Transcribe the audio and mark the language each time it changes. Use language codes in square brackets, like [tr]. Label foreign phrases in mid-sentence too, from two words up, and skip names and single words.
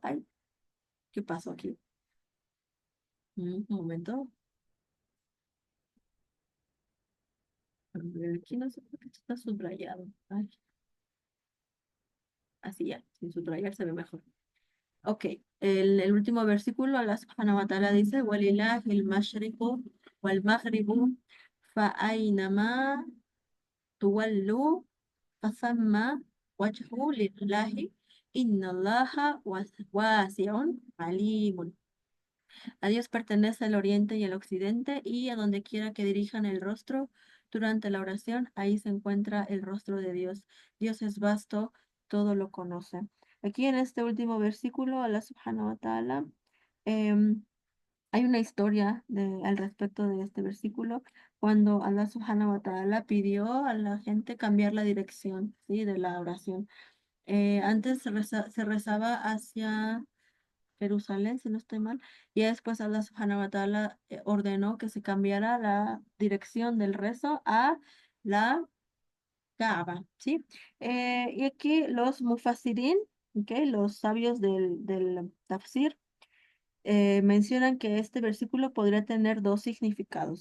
[es] Ay, ¿qué pasó aquí? Un momento. A ver, aquí no sé por qué está subrayado. Ay, así ya, sin subrayar se ve mejor. Ok, el último versículo, [ar] الله سبحانه وتعالى dice, وَلِلَّهِ الْمَشْرِقُ وَالْمَغْرِبُ فَأَيْنَمَا تُوَلُّوا فَثَمَّ وَجْهُ لِلَّهِ إِنَّ اللَّهَ وَاسِعٌ عَلِيمٌ. [es] A Dios pertenece el oriente y el occidente, y a donde quiera que dirijan el rostro durante la oración, ahí se encuentra el rostro de Dios. Dios es vasto, todo lo conoce. Aquí en este último versículo, [ar] الله سبحانه وتعالى, [es] em, hay una historia al respecto de este versículo, cuando [ar] الله سبحانه وتعالى [es] pidió a la gente cambiar la dirección, ¿sí? De la oración. Antes se rezaba hacia Jerusalén, si no estoy mal, y después [ar] الله سبحانه وتعالى [es] ordenó que se cambiara la dirección del rezo a la Kaaba, ¿sí? Y aquí los mufassirin, ¿ok? Los sabios del tafsir, mencionan que este versículo podría tener dos significados.